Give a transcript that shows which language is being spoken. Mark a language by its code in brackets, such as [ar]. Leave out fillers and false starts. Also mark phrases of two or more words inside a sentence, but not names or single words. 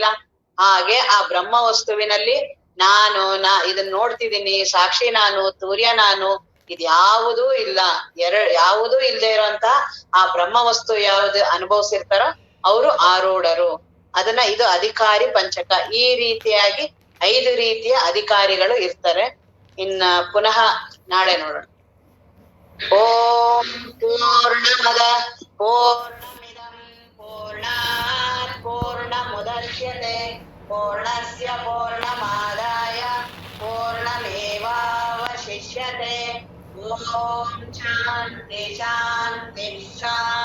[kn] ಹಾಗೆ ಆ ಬ್ರಹ್ಮ ವಸ್ತುವಿನಲ್ಲಿ ಇದನ್ನ ನೋಡ್ತಿದ್ದೀನಿ, ಸಾಕ್ಷಿ ನಾನು, ತೂರ್ಯ ನಾನು, ಇದ್ಯಾವುದೂ ಇಲ್ಲ. ಯಾವುದೂ ಇಲ್ದೇ ಇರೋಂತ ಆ ಬ್ರಹ್ಮ ವಸ್ತು ಯಾವ್ದು ಅನುಭವಿಸಿರ್ತಾರೋ ಅವರು ಆರೂಢರು. ಇದು ಅಧಿಕಾರಿ ಪಂಚಕ. ಈ ರೀತಿಯಾಗಿ 5 ರೀತಿಯ ಅಧಿಕಾರಿಗಳು ಇರ್ತಾರೆ. ಇನ್ನ ಪುನಃ ನಾಳೆ ನೋಡೋಣ. [sa] ಓಂ ಪೂರ್ಣಮದ ಪೂರ್ಣಮಿದಂ ಪೂರ್ಣಾತ್ ಮುಚ್ಯತೆ ಪೂರ್ಣಸ್ಯ ಪೂರ್ಣಮಾದಾಯ ಪೂರ್ಣಮೇವಾವಶಿಷ್ಯತೆ. ಓಂ ಶಾಂತಿ ಶಾಂತಿ ಶಾಂತಿ.